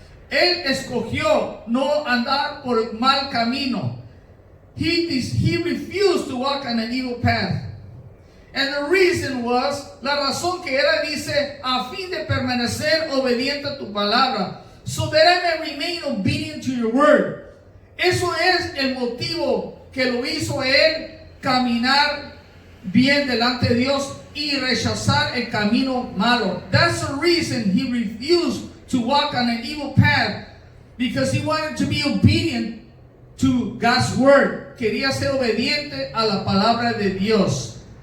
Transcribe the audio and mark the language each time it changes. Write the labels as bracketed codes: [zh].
[es] Él escogió no andar por mal camino. [en] He refused to walk on an evil path. And the reason was, [es] la razón que era, dice, a fin de permanecer obediente a tu palabra, [en] so that I may remain obedient to your word. [es] Eso es el motivo que lo hizo él caminar bien delante de Dios y rechazar el camino malo. [en] That's the reason he refused to walk on an evil path, because he wanted to be obedient to God's word. [es] Quería ser obediente a la palabra de Dios.